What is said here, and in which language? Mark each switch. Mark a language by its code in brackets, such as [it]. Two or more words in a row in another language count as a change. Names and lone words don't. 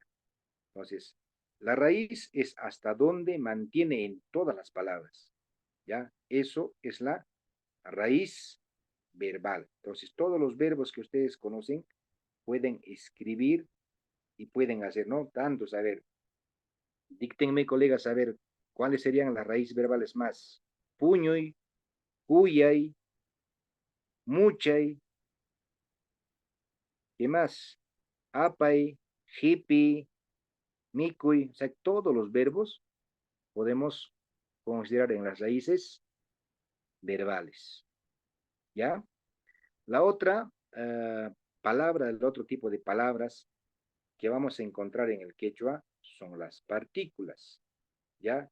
[es] Entonces, la raíz es hasta donde mantiene en todas las palabras, ¿ya? Eso es la raíz verbal. Entonces, todos los verbos que ustedes conocen pueden escribir y pueden hacer, ¿no? Tantos, a ver, díctenme, colegas, a ver, ¿cuáles serían las raíces verbales más? [qu] Puñoy, cuyay, muchay, [es] ¿qué más? [qu] Apay, hippie, micuy, [es] o sea, todos los verbos podemos considerar en las raíces verbales, ¿ya? La otra palabra, el otro tipo de palabras que vamos a encontrar en el quechua son las partículas, ¿ya?